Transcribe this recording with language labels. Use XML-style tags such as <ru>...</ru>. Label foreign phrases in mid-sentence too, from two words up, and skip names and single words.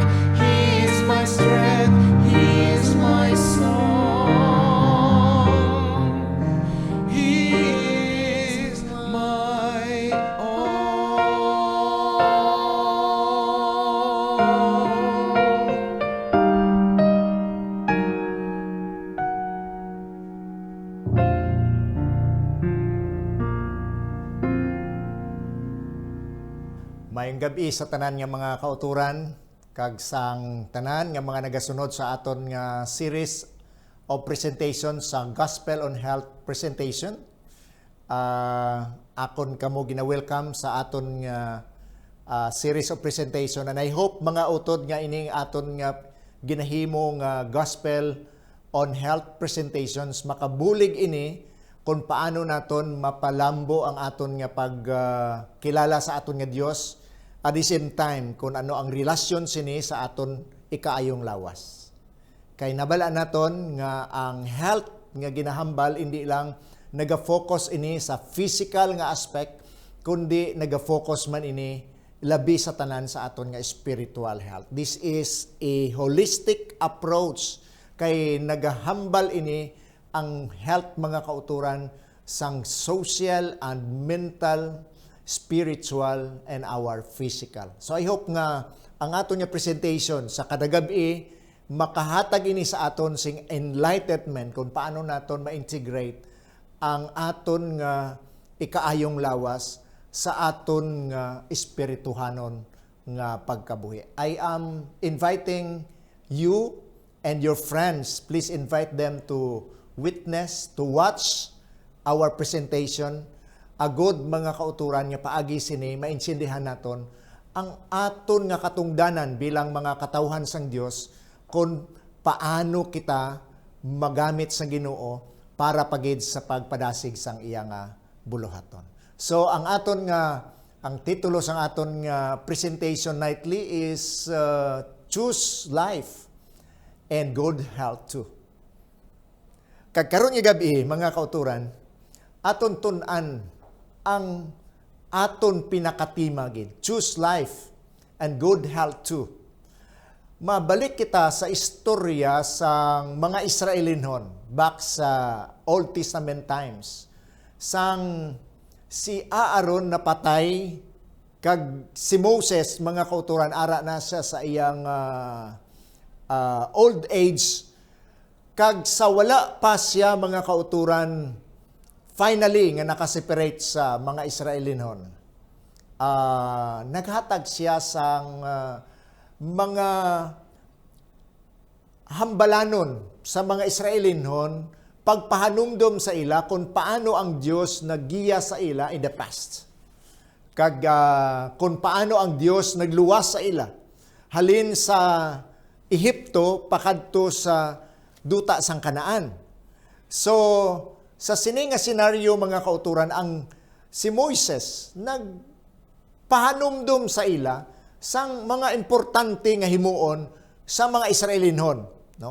<en>He is my strength, He is my song. He is my all.</en> <hil>Maayong gabi sa tanan nga mga kauturan, kag sang tanan nga mga nagasunod sa aton nga</hil> <en>series of presentation</en> <hil>sa Gospel on Health presentation. Akon kamo gina-welcome sa aton nga</hil> <en>series of presentation, and I hope</en> <hil>mga utod nga ining aton nga ginahimo nga Gospel on Health presentations makabulig ini kung paano naton mapalambo ang aton nga pagkilala sa aton nga Dios,</hil> <en>at the same time</en> <hil>kung ano ang relasyon sini sa aton ikaayong lawas. Kay nabala naton nga ang health nga ginahambal hindi lang naga-focus ini sa physical nga aspect, kundi naga-focus man ini labi sa tanan sa aton nga</hil> <en>spiritual health. This is a holistic approach,</en> <hil>kay nagahambal ini ang health mga kauturan sang</hil> <en>social and mental, spiritual, and our physical. So I hope</en> <hil>nga ang aton nga presentation sa kada gabi makahatag ini sa aton sing enlightenment kung paano naton ma-integrate ang aton nga ikaayong lawas sa aton nga espirituhanon nga pagkabuhi.</hil> <en>I am inviting you and your friends. Please invite them to witness, to watch our presentation.</en> <hil>Agod mga kauturan nga paagi sini maintindihan naton ang aton nga katungdanan bilang mga katawhan sang Dios kung paano kita magamit sa Ginoo para pagid sa pagpadasig sang iya nga buluhaton. So ang aton nga ang titulo sang aton nga</hil> <en>presentation nightly is Choose Life and Good Health too.</en> <hil>Kagkaroon nga gabi mga kauturan, aton tun-an ang aton pinakatimagin.</hil> <en>Choose life and good health too.</en> <hil>Mabalik kita sa istorya sa mga Israelinhon back sa</hil> <en>Old Testament times.</en> <hil>Sang si Aaron napatay kag si Moses mga kauturan ara na siya sa iyang</hil> <en>old age</en> <hil>kag sa wala pa siya mga kauturan finally nga nakaseparate sa mga Israelinhon. Naghatag siya sang mga hambalanon sa mga Israelinhon pagpahanumdom sa ila kung paano ang Dios naggiya sa ila</hil> <en>in the past.</en> <hil>Kag kung paano ang Dios nagluwas sa ila halin sa Ehipto pakadto sa duta sang Kanaan. So sa sini nga senaryo mga kauturan ang si Moises nagpahanumdom sa ila sang mga importante nga himuon sa mga Israelinhon, no?</hil>